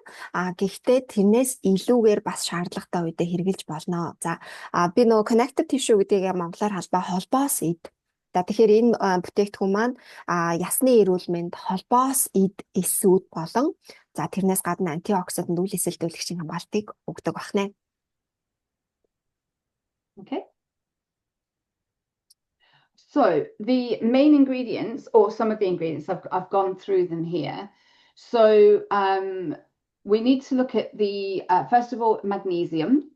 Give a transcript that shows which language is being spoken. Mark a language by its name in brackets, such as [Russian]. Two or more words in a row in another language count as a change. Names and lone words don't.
[Mongolian] Гэхдээ тэрнээс илүүгээр бас шаардлагатай үедээ хэрэгжилж болно. За би нөгөө [English] connective tissue [Mongolian] гэдгийг монголоор холбоос ид. За тэгэхээр энэ бүтээгдэхүүн маань ясны эрүүл мэнд холбоос ид эсүүд болон за тэрнээс гадна антиоксидант үйл эсэлдүүлэгчийн хамгаалтыг өгдөг байна. [English] Okay. So the main ingredients, or some of the ingredients, I've gone through them here. So we need to look at the, first of all, magnesium.